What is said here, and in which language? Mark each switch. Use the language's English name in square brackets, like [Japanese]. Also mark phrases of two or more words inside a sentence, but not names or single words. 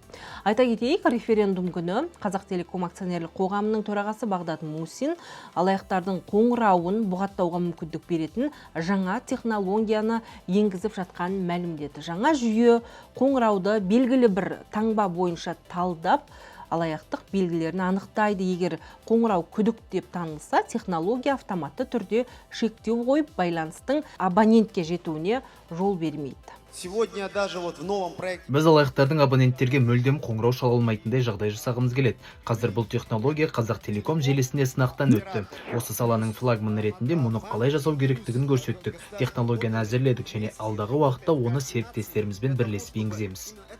[Kazakh] Айта кетейік, референдум күні Қазақтелеком акционерлік қоғамының төрағасы Бағдат Мусин алаяқтардың қоңырауын бұғаттауға мүмкіндік беретін жаңа технологияны енгізіп жатқанын мәлімдеді. Жаңа жүйе қоңырауды белгілі бір таңба бойынша талдап, алаяқтық белгілерін анықтайды. Егер қоңырау күдік деп танылса, технология автоматты түрде шектеу қойып, байланыстың абонентке жетуіне жол бермейді. [Russian] Сегодня даже вот в новом проекте [Kazakh] Біз алаяқтардың абоненттерге мүлдем қоңырау шала алмайтындай жағдай жасағымыз келеді. Қазір бұл технология Қазақтелеком желісінде сынақтан өтті. Осы саланың флагманы ретінде мұны қалай жасау керектігін көрсеттік. Технологияны әзірледік және алдағы уақытта оны серіктестерімізбен бірлесіп енгіземіз.